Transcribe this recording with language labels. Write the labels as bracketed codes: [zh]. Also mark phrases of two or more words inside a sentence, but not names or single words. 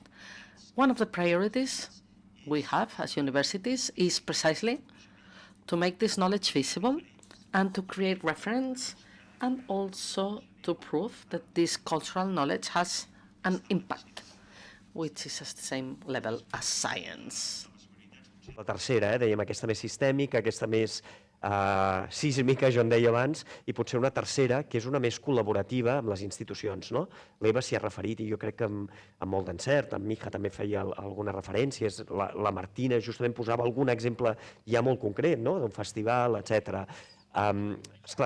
[en] One of the priorities we have as universities is precisely to make this knowledge visible and to create reference, and also to prove that this cultural knowledge has an impact, which is at the same level as science. [ca] La tercera, dèiem, aquesta més sistèmica, aquesta més sísmica, jo en deia abans, i potser una tercera, que és una més col·laborativa amb les institucions, no? L'Eva s'hi ha referit, i jo crec que amb molt d'encert, en Mija també feia algunes referències, la Martina justament posava algun exemple ja molt concret, no?, d'un festival, etc.